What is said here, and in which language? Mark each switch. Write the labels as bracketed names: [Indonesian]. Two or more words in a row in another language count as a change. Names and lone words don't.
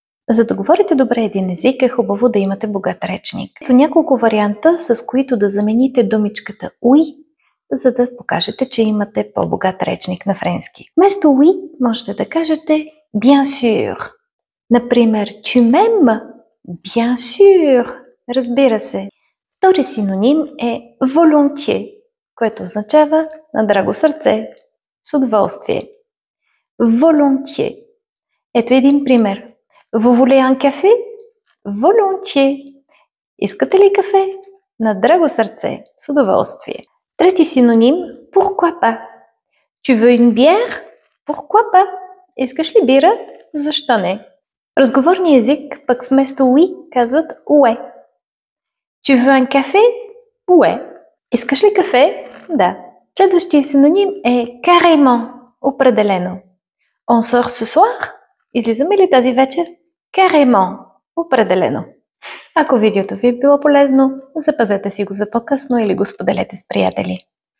[Bulgarian] За да говорите добре един език, е хубаво да имате богат речник. Ето няколко варианта, с които да замените думичката oui, за да покажете, че имате по-богат речник на френски. Вместо oui можете да кажете [French] bien sûr. Например, tu m'aimes? Bien sûr. [Bulgarian] Разбира се. Втори синоним е volontiers, което означава на драго сърце, с удоволствие. Volontiers. Ето един пример. [French] Vous voulez un café? Volontiers. [Bulgarian] Искате ли кафе? На драго сърце, с удоволствие. Трети синоним – [French] pourquoi pas. Tu veux une bière? Pourquoi pas. [Bulgarian] Искаш ли бира? Защо не? Разговорния език пък вместо oui казват ouais. [French] Tu veux un café? Ouais. [Bulgarian] Искаш ли кафе? Да. Следващия синоним е carrément, определено. [French] On sort ce soir? [Bulgarian] Излизаме ли тази вечер? Carrément, определено. Ако видеото ви е било полезно, запазете си го за по-късно или го споделете с приятели.